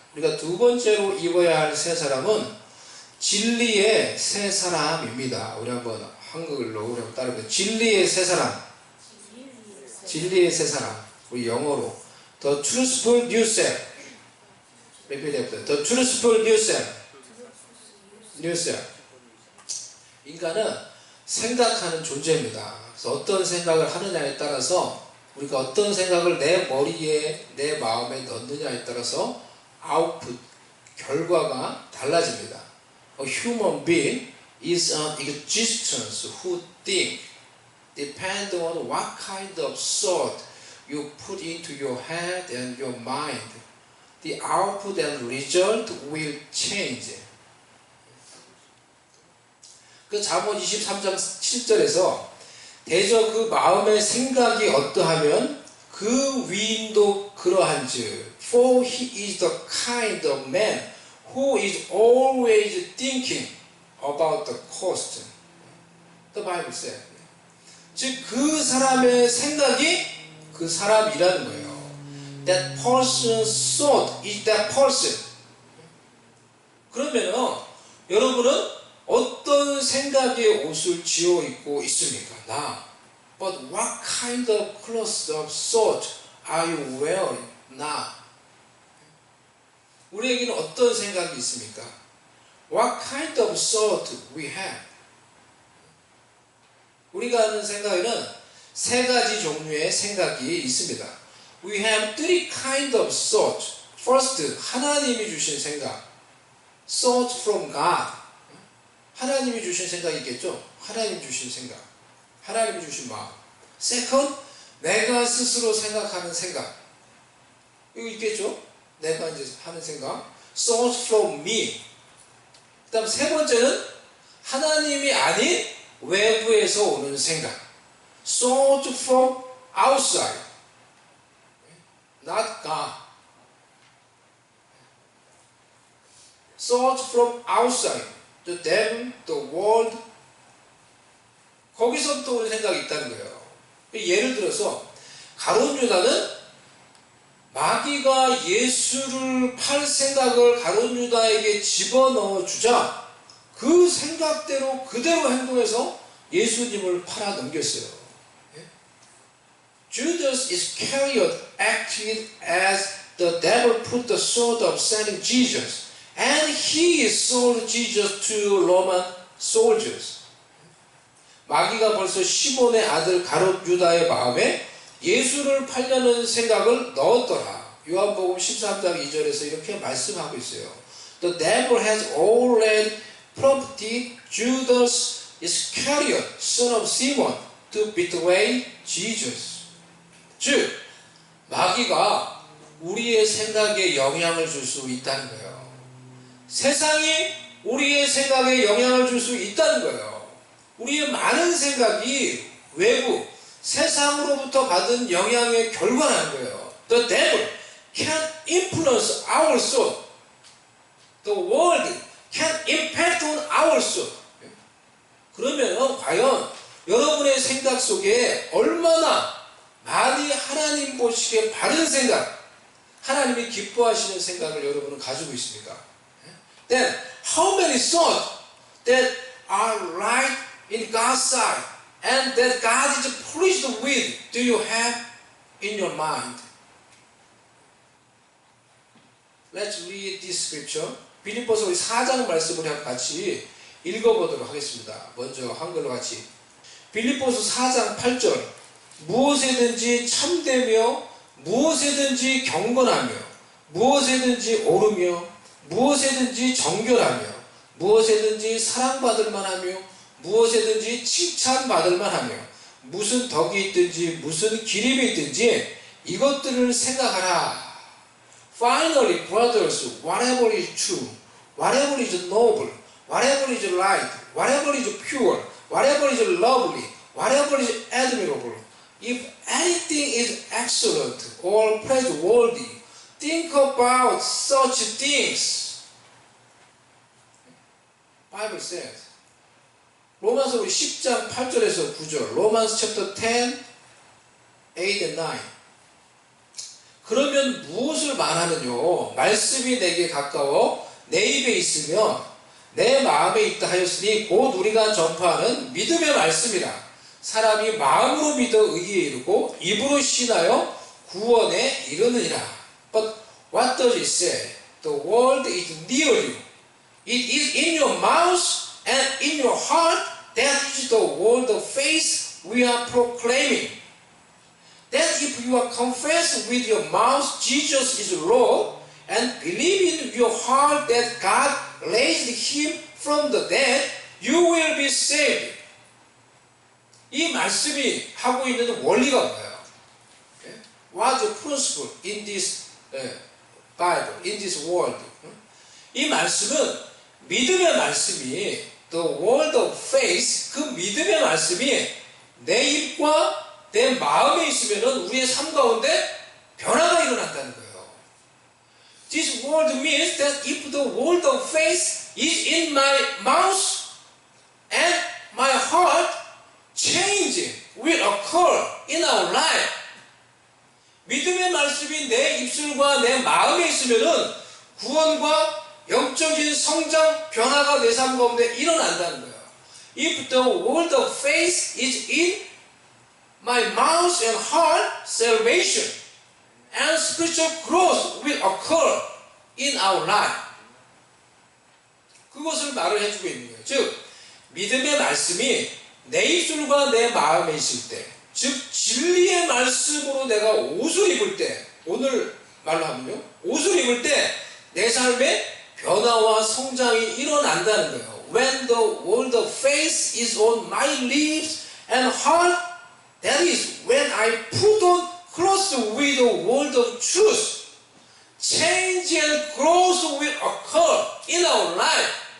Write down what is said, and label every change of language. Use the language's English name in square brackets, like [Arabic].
[Korean] 우리가 두 번째로 입어야 할 새 사람은 진리의 새 사람입니다. 우리 한번 한글로 우리 한번 따라해볼게요. 진리의 새 사람. 진리의 새 사람. 우리 영어로 [English] the truthful new self. Repeat after. The truthful new self. New self. [Korean] 인간은 생각하는 존재입니다. 그래서 어떤 생각을 하느냐에 따라서 우리가 어떤 생각을 내 머리에 내 마음에 넣느냐에 따라서 아웃풋 결과가 달라집니다. [English] A human being is an existence who think depend on what kind of thought you put into your head and your mind. The output and result will change. [Korean] 그 잠언 23장 7절에서 대저 그 마음의 생각이 어떠하면 그 위인도 그러한즉 [English] for he is the kind of man who is always thinking about the cost. The Bible says. [Korean] 즉 그 사람의 생각이 그 사람이라는 거예요. [English] That person's thought is that person. [Korean] 그러면은 여러분은 어떤 생각의 옷을 지어 입고 있습니까? 나. [English] But what kind of clothes of thought are you wearing now? [Korean] 우리에게는 어떤 생각이 있습니까? [English] What kind of thought we have? [Korean] 우리가 하는 생각에는 세 가지 종류의 생각이 있습니다. [English] We have three kinds of thought. First, [Korean] 하나님이 주신 생각. [English] Thought from God. [Korean] 하나님이 주신 생각이 있겠죠? 하나님이 주신 생각. 하나님이 주신 마음. [English] Second, [Korean] 내가 스스로 생각하는 생각. 이거 있겠죠? 내가 이제 하는 생각. [English] Thought from me. [Korean] 그 다음 세 번째는 하나님이 아닌 외부에서 오는 생각. [English] Thought from outside. Not God. Thought from outside. The devil, the world. [Korean] 거기서부터 오는 생각이 있다는 거예요. 예를 들어서 가룟 유다는 마귀가 예수를 팔 생각을 가룟 유다에게 집어넣어 주자 그 생각대로 그대로 행동해서 예수님을 팔아 넘겼어요. [English] Judas Iscariot acted as the devil put the sword of selling Jesus. And he sold Jesus to Roman soldiers. [Korean] 마귀가 벌써 시몬의 아들 가룟 유다의 마음에 예수를 팔려는 생각을 넣었더라. 요한복음 13장 2절에서 이렇게 말씀하고 있어요. [English] The devil has already prompted Judas Iscariot, son of Simon, to betray Jesus. [Korean] 즉, 마귀가 우리의 생각에 영향을 줄 수 있다는 거예요. 세상이 우리의 생각에 영향을 줄 수 있다는 거예요. 우리의 많은 생각이 외부, 세상으로부터 받은 영향의 결과라는 거예요. [English] The devil can influence our soul. The world can impact on our soul. [Korean] 그러면 과연 여러분의 생각 속에 얼마나 많이 하나님 보시기에 바른 생각, 하나님이 기뻐하시는 생각을 여러분은 가지고 있습니까? [English] Then how many thoughts that are right in God's sight and that God is pleased with do you have in your mind? Let's read this scripture. [Korean] 빌립보서 4장 말씀을 같이 읽어보도록 하겠습니다. 먼저 한글로 같이. 빌립보서 4장 8절. 무엇에든지 참되며 무엇에든지 경건하며 무엇에든지 옳으며 무엇에든지 정결하며 무엇에든지 사랑받을 만하며 무엇에든지 칭찬받을 만하며 무슨 덕이 있든지 무슨 기림이 있든지 이것들을 생각하라. [English] Finally, brothers, whatever is true, whatever is noble, whatever is right, whatever is pure, whatever is lovely, whatever is admirable, if anything is excellent or praiseworthy, think about such things. Bible says. [Korean] 로마서 10장 8절에서 9절. [English] Romans chapter 10, 8 and 9. [Korean] 그러면 무엇을 말하느뇨? 말씀이 내게 가까워 내 입에 있으며 내 마음에 있다 하였으니 곧 우리가 전파하는 믿음의 말씀이라. 사람이 마음으로 믿어 의에 이르고 입으로 신하여 구원에 이르느니라. [English] But what does it say? The word is near you. It is in your mouth and in your heart. That is the word of faith we are proclaiming. That if you are confess with your mouth Jesus is Lord and believe in your heart that God raised him from the dead, you will be saved. [Korean] 이 말씀이 하고 있는 원리가 뭐예요? [English] What's the principle in this Bible, in this world? [Korean] 이 말씀은 믿음의 말씀이 [English] the word of faith, [Korean] 그 믿음의 말씀이 내 입과 내 마음에 있으면 우리의 삶 가운데 변화가 일어난다는 거예요. [English] This word means that if the word of faith is in my mouth and my heart, change will occur in our life. [Korean] 믿음의 말씀이 내 입술과 내 마음에 있으면 구원과 영적인 성장, 변화가 내 삶 가운데 일어난다는 거예요. [English] If the word of faith is in my mouth and heart, salvation and spiritual growth will occur in our life. [Korean] 그것을 말을 해주고 있는 거예요. 즉, 믿음의 말씀이 내 입술과 내 마음에 있을 때, 즉 진리의 말씀으로 내가 옷을 입을 때, 오늘 말로 하면요, 옷을 입을 때 내 삶에 변화와 성장이 일어난다는 거예요. [English] When the word of faith is on my lips and heart, that is when I put on clothes with the word of truth. Change and growth will occur in our life.